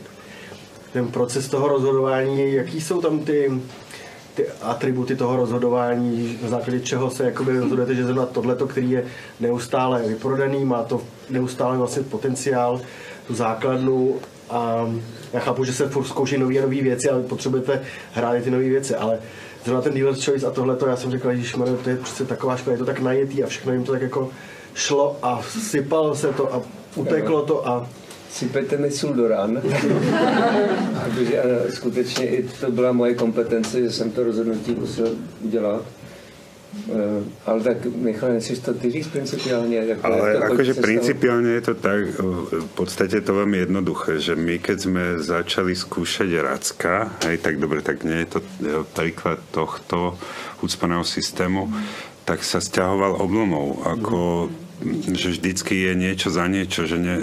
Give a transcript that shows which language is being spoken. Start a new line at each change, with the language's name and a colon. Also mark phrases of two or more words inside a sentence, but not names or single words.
Czech: Ten proces toho rozhodování, jaký jsou tam ty atributy toho rozhodování, na základě čeho se jakoby rozhodujete, že zrovna tohleto, který je neustále vyprodaný, má to neustále vlastně potenciál, tu základnu, a já chápu, že se furt zkouší nové věci, ale potřebujete hrát ty nové věci, ale zrovna ten Dealer's Choice a tohleto, já jsem řekl, ježišmarja, to je přece taková škoda, je to tak najetý a všechno jim to tak jako šlo a sypalo se to a uteklo to a... Sypejte mi sůl do rán. Protože skutečně i to byla moje kompetence, že jsem to rozhodnutí musel udělat. Ale tak, Michal, nechceš to ty říct principiálně?
Slovak: Ale akože principiálne je to tak, v podstate to veľmi jednoduché, že my keď sme začali skúšať Racka, hej, tak dobre, tak nie je to príklad tohto ucpaného systému, tak sa sťahoval oblomov, ako že vždycky je niečo za niečo, že